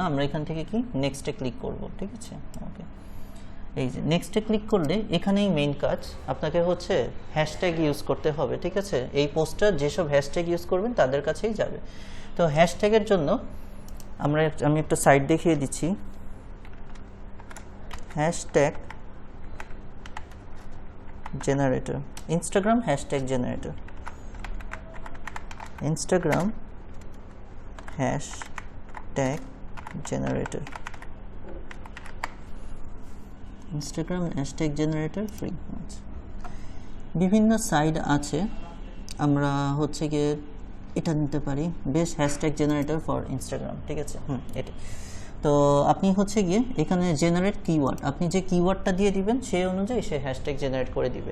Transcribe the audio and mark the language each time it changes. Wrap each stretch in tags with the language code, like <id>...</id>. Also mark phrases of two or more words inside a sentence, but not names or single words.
<bn>আমরা এখান থেকে কি</bn> <en>next click</en> <bn>করব, ঠিক আছে? ওকে, এই যে</bn> <en>next click</en> <bn>করলে এখানেই মেইন কাজ, আপনাকে হচ্ছে</bn> <en>hashtag use</en> <bn>করতে হবে, ঠিক আছে? এই পোস্টটা যেসব</bn> <en>hashtag use</en> <bn>করবেন তাদের কাছেই যাবে। তো হ্যাশট্যাগের জন্য আমি একটা সাইট দেখিয়ে দিচ্ছি,</bn> <en>hashtag generator, Instagram hashtag generator, Instagram hashtag generator, Instagram hashtag generator free।</en> <bn>বিভিন্ন সাইড আছে, আমরা হচ্ছে গিয়ে এটা নিতে পারি,</bn> <en>best hashtag generator for Instagram,</en> <bn>ঠিক আছে। এটা তো আপনি হচ্ছে গিয়ে এখানে</bn> <en>generate keyword,</en> <bn>আপনি যে কিওয়ার্ডটা দিয়ে দিবেন সেই অনুযায়ী সে</bn> <en>hashtag generate</en> <bn>করে দিবে।</bn>